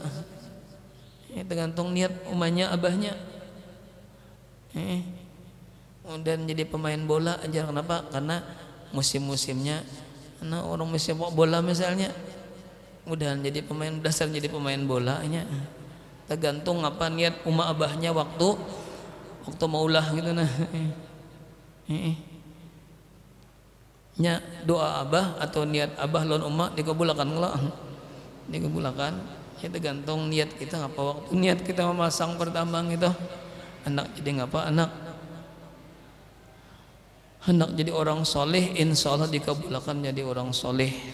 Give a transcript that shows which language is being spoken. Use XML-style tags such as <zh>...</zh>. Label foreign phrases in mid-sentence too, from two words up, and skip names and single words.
<bjn>Tergantung niat umahnya abahnya. Dan jadi pemain bola aja, kenapa? Karena musim-musimnya, karena orang musim bola misalnya, mudahan jadi pemain, dasar jadi pemain bolanya. Tergantung apa niat umah abahnya waktu maulah gitu nah. Nya doa abah atau niat abah lawan umah dikabulakan ngelak, dikabulakan. Ya tergantung niat kita ngapa waktu niat kita memasang pertambang itu anak jadi ngapa anak jadi orang soleh,</bjn> <ar>إن شاء الله</ar> <bjn>dikabulkan jadi orang soleh.</bjn>